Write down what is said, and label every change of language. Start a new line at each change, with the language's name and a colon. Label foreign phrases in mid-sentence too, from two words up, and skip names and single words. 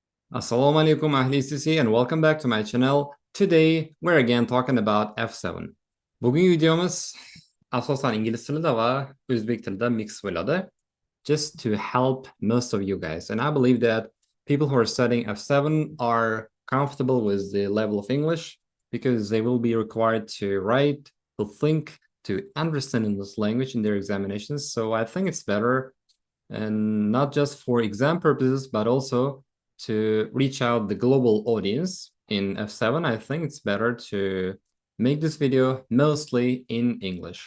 Arabic: السلام عليكم
English: ahli ACCA and welcome back to my channel. Today we're again talking about F7.
Uzbek: Bugün videomuz asosan ingliz tilida va o'zbek tilida mix bo'ladi.
English: Just to help most of you guys. And I believe that people who are studying F7 are comfortable with the level of English because they will be required to write, to think, to understand English language in their examinations. So I think it's better, and not just for exam purposes, but also to reach out the global audience in F7, I think it's better to make this video mostly in English.